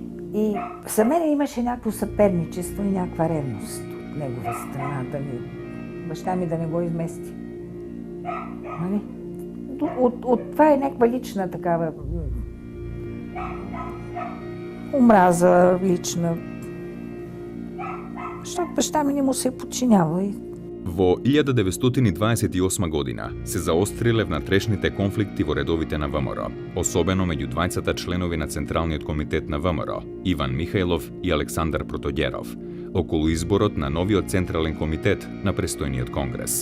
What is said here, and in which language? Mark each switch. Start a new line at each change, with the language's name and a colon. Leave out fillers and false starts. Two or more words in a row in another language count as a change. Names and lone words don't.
Bulgarian: И за мен имаше някакво съперничество и някаква ревност от негова страна, баща ми да не го измести. Нали? От това е някаква лична такава омраза лична. Защото баща ми не му се е подчинявал.
Macedonian: Во 1928 година се заостриле внатрешните конфликти во редовите на ВМРО, особено меѓу двајцата членови на Централниот комитет на ВМРО, Иван Михајлов и Александар Протогеров, околу изборот на новиот Централен комитет на престојниот конгрес.